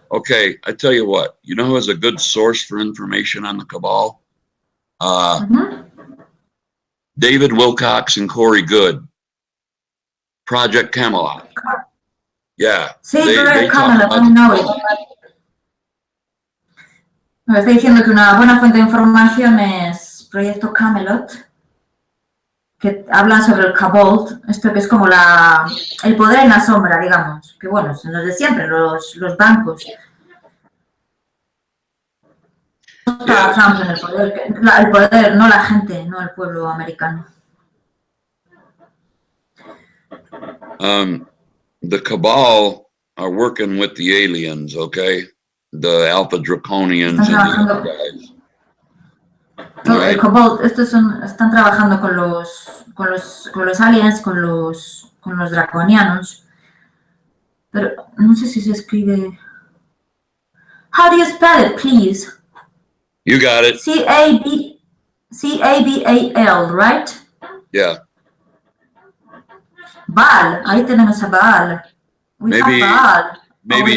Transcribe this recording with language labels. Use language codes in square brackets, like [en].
[en] Okay, I tell you what. You know who has a good source for information on the cabal? David Wilcox and Corey Good. Project Camelot. Yeah. [es] Sí, [en] Project Camelot, I know it. [es] Me está diciendo que una buena fuente de información es Proyecto Camelot, que hablan sobre el COBLE, esto que es como el poder en la sombra, digamos, que bueno, son los de siempre, los bancos. Está Trump en el poder, no la gente, no el pueblo americano. [en] The cabal are working with the aliens, okay? The Alpha Draconians and the other guys. [es] El COBLE, estos están trabajando con los aliens, con los draconianos. Pero no sé si se escribe. [en] How do you spell it, please? You got it. C-A-B-A-L, right? Yeah. [es] Baal, ahí tenemos a Baal. [en] We have Baal. Maybe